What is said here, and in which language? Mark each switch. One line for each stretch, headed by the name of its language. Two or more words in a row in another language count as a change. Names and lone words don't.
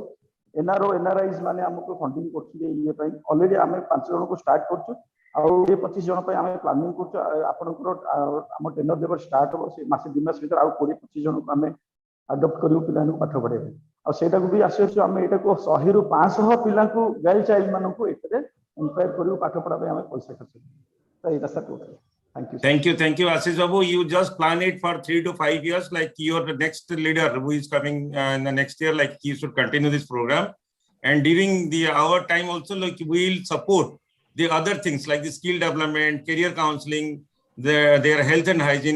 Odia: ଏନଆରଓ ଏନଆରଆଇଜ ମାନେ ଆମକୁ ଫଣ୍ଡିଂ କରୁଛନ୍ତି ଇଏ ପାଇଁ ଅଲରେଡି ଆମେ 5 ଜଣଙ୍କୁ ଷ୍ଟାର୍ଟ କରୁଛୁ ଆଉ 25 ଜଣ ପାଇଁ ଆମେ ପ୍ଲାନିଂ କରୁଛୁ ଆପଣଙ୍କର ଆମ ଟେନର ଯେବେ ଷ୍ଟାର୍ଟ ହେବ ସେ ମାସେ 2 ମାସ ଭିତରେ ଆଉ 20-25 ଜଣଙ୍କୁ ଆମେ ଆଡପ୍ଟ କରିବୁ ପିଲାମାନଙ୍କୁ ପାଠ ପଢେଇବା ଆଉ ସେଇଟାକୁ ବି ଆସିଅଛୁ ଆମେ ଏଇଟାକୁ 100 ରୁ 500 ପିଲାଙ୍କୁ
English: girl child
Odia: ମାନଙ୍କୁ ଏଥିରେ ଇନକ୍ୱାର କରିବୁ ପାଠ ପଢା ପାଇଁ ଆମେ ପଇସା ଖର୍ଚ୍ଚ ତ ଏଇଟା ସାର୍ କହୁଥିଲି
English: Thank you, Ashish Babu. You just plan it for 3 to 5 years, like you're the next leader who is coming in the next year, like he should continue this program. And during our time also, like we'll support the other things like the skill development, career counseling, their health and hygiene.